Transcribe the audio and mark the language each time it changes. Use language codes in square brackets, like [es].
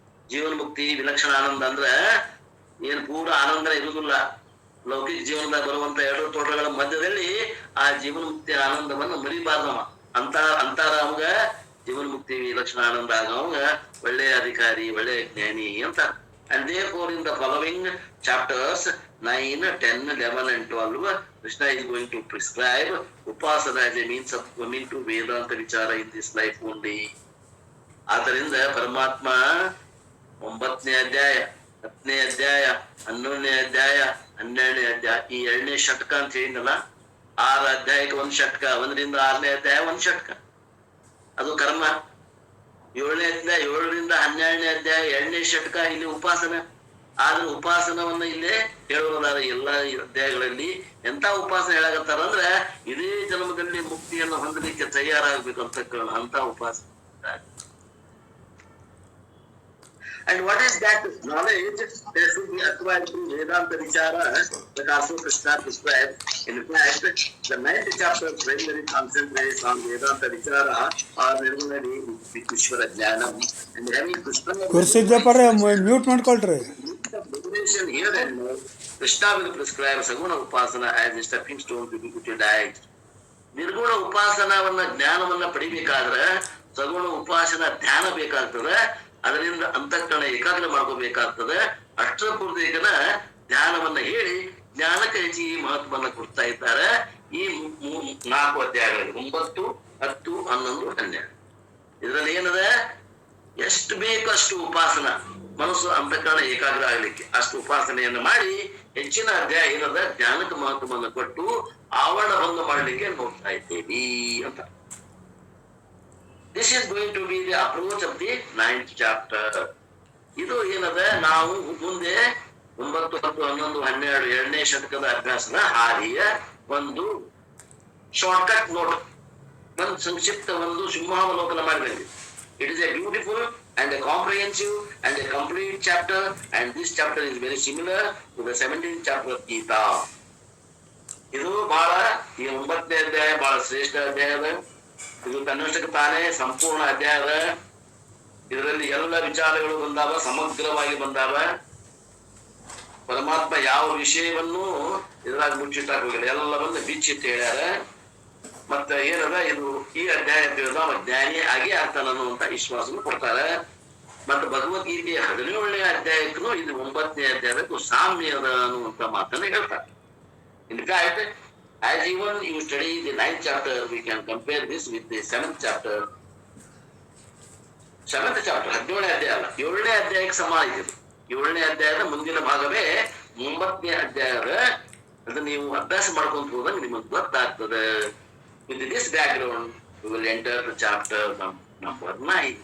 [kn] ಜೀವನ ಮುಕ್ತಿ ವಿಲಕ್ಷಣ ಆನಂದ ಅಂದ್ರ ಏನ್ ಪೂರ ಆನಂದ ಇರುವುದಿಲ್ಲ. ಲೌಕಿಕ ಜೀವನದಾಗ ಬರುವಂತ ಎರಡು ತೋಟಗಳ ಮಧ್ಯದಲ್ಲಿ ಆ ಜೀವನ ಮುಕ್ತಿ ಆನಂದವನ್ನು ಮರಿಬಾರ್ದವ. ಅಂತಾರ ಅವಾಗ ಜೀವನ ಮುಕ್ತಿ ವಿಲಕ್ಷಣ ಆನಂದ ಆಗ ಅವಾಗ ಒಳ್ಳೆಯ ಅಧಿಕಾರಿ, ಒಳ್ಳೆಯ ಜ್ಞಾನಿ ಅಂತ. [en] And therefore in the following chapters 9, 10, 11 and 12 Krishna is going to prescribe upasana as a means of coming to Vedanta vichara in this life only. [kn] ಆದ್ದರಿಂದ ಪರಮಾತ್ಮ 9ನೇ ಅಧ್ಯಾಯ, 10ನೇ ಅಧ್ಯಾಯ, 11ನೇ ಅಧ್ಯಾಯ, 12ನೇ ಅಧ್ಯಾಯ, ಈ 2ನೇ ಷಟ್ಕ ಅಂತ ಹೇಳಿದ್ನಲ್ಲ, 6 ಅಧ್ಯಾಯಕ್ಕೆ 1 ಷಟ್ಕ, 1ರಿಂದ 6ನೇ ಅಧ್ಯಾಯ 1 ಷಟ್ಕ, ಅದು ಕರ್ಮ. 7ನೇ ಅಧ್ಯಾಯ 7ರಿಂದ 12ನೇ ಅಧ್ಯಾಯ 2ನೇ ಷಟ್ಕ, ಇಲ್ಲಿ ಉಪಾಸನ. ಆದ್ರೆ ಉಪಾಸನವನ್ನ ಇಲ್ಲೇ ಹೇಳೋದಾರ ಎಲ್ಲಾ ಅಧ್ಯಾಯಗಳಲ್ಲಿ. ಎಂತ ಉಪಾಸನ ಹೇಳಾಕತ್ತಾರ ಅಂದ್ರೆ ಇದೇ ಜನ್ಮದಲ್ಲಿ ಮುಕ್ತಿಯನ್ನು ಹೊಂದಲಿಕ್ಕೆ ತಯಾರಾಗಬೇಕು ಅಂತ ಉಪಾಸನ. [en] And what is that knowledge that should be acquired through Vedanta Vichara that also Krishna prescribed? In fact, the 9th chapter primarily concentrates on Vedanta Vichara or Nirmanadi Vishwara Jnanam. And having Krishna [kn] mute ಮಾಡ್ಕೊಳ್ರಿ. [en] here and now, Krishna will prescribe Saguna Upasana as a stepping stone to be utilized. [kn] ನಿರ್ಗುಣ ಉಪಾಸನವನ್ನ ಜ್ಞಾನವನ್ನ ಪಡಿಬೇಕಾದ್ರೆ ಸಗುಣ ಉಪಾಸನ ಧ್ಯಾನ ಬೇಕಾಗ್ತದೆ. ಅದರಿಂದ ಅಂತಃಕರಣ ಏಕಾಗ್ರ ಮಾಡ್ಕೋಬೇಕಾಗ್ತದೆ. ಅಷ್ಟರ ಪೂರ್ತಿಕನ ಧ್ಯಾನವನ್ನ ಹೇಳಿ ಜ್ಞಾನಕ್ಕೆ ಹೆಚ್ಚಿಗೆ ಮಹತ್ವವನ್ನ ಕೊಡ್ತಾ ಇದ್ದಾರೆ ಈ 4 ಅಧ್ಯಾಯಗಳಲ್ಲಿ 9, 10, 11, 12. ಇದ್ರಲ್ಲಿ ಏನದ, ಎಷ್ಟು ಬೇಕಷ್ಟು ಉಪಾಸನ, ಮನಸ್ಸು ಅಂತಃಕರಣ ಏಕಾಗ್ರ ಆಗ್ಲಿಕ್ಕೆ ಅಷ್ಟು ಉಪಾಸನೆಯನ್ನು ಮಾಡಿ ಹೆಚ್ಚಿನ ಅಧ್ಯಾಯ ಏನದ ಜ್ಞಾನಕ್ಕೆ ಮಹತ್ವವನ್ನು ಕೊಟ್ಟು ಆವರಣ ಭಂಗ ಮಾಡಲಿಕ್ಕೆ ನೋಡ್ತಾ ಇದ್ದೇವೆ ಅಂತ. [en] This is going to be the approach of the 9th chapter. [kn] ಇದು ಏನದ, ನಾವು ಮುಂದೆ 9, 10, 11, 12 2ನೇ ಶತಕದ ಅಭ್ಯಾಸದ ಹಾದಿಯ ಒಂದು ಶಾರ್ಟ್ಕಟ್ ನೋಟ್, ಒಂದು ಸಂಕ್ಷಿಪ್ತ ಒಂದು ಸಿಂಹಾವಲೋಕನ ಮಾಡಬೇಕು. [en] It is a beautiful and a comprehensive and a complete chapter, and this chapter is very similar to the 17th chapter of Gita. [kn] ಇದು ಬಹಳ, ಈ 9ನೇ ಅಧ್ಯಾಯ ಬಹಳ ಶ್ರೇಷ್ಠ ಅಧ್ಯಾಯ ಅದ. ಇದು ತನ್ನಷ್ಟಕ್ಕೆ ತಾನೇ ಸಂಪೂರ್ಣ ಅಧ್ಯಾಯ ಅದ. ಇದರಲ್ಲಿ ಎಲ್ಲ ವಿಚಾರಗಳು ಬಂದಾವ, ಸಮಗ್ರವಾಗಿ ಬಂದಾವ. ಪರಮಾತ್ಮ ಯಾವ ವಿಷಯವನ್ನು ಇದ್ರಾಗ ಮುಚ್ಚಿಟ್ಟಾಕ ಹೋಗಿಲ್ಲ, ಎಲ್ಲವನ್ನ ಬಿಚ್ಚಿಟ್ಟು ಹೇಳ್ಯಾರ. ಮತ್ತ ಏನದ, ಇದು ಈ ಅಧ್ಯಾಯ ತಿಳಿದ ಜ್ಞಾನಿ ಆಗೇ ಆಗ್ತಾನ ಅನ್ನುವಂತ ವಿಶ್ವಾಸವನ್ನು ಕೊಡ್ತಾರೆ. ಮತ್ತು ಭಗವದ್ಗೀತೆಯ 17ನೇ ಅಧ್ಯಾಯಕ್ಕೂ ಇದು 9ನೇ ಅಧ್ಯಾಯಕ್ಕೂ ಸಾಮ್ಯ ಅದ ಅನ್ನುವಂತ ಮಾತನ್ನ ಹೇಳ್ತಾರೆ. [en] In fact, as even you study the 9th chapter, we can compare this with the 7th chapter. 7th chapter [kn] 17ನೇ ಅಧ್ಯಾಯ ಅಲ್ಲ, 7ನೇ ಅಧ್ಯಾಯಕ್ಕೆ ಸಮ ಇದೆ. 7ನೇ ಅಧ್ಯಾಯದ ಮುಂದಿನ ಭಾಗವೇ 9ನೇ ಅಧ್ಯಾಯದ. ಅದನ್ನ ನೀವು ಅಭ್ಯಾಸ ಮಾಡ್ಕೊಂತ ಹೋದಾಗ ನಿಮಗೆ ಗೊತ್ತಾಗ್ತದೆ. [en] With this background, we will enter the chapter number 9.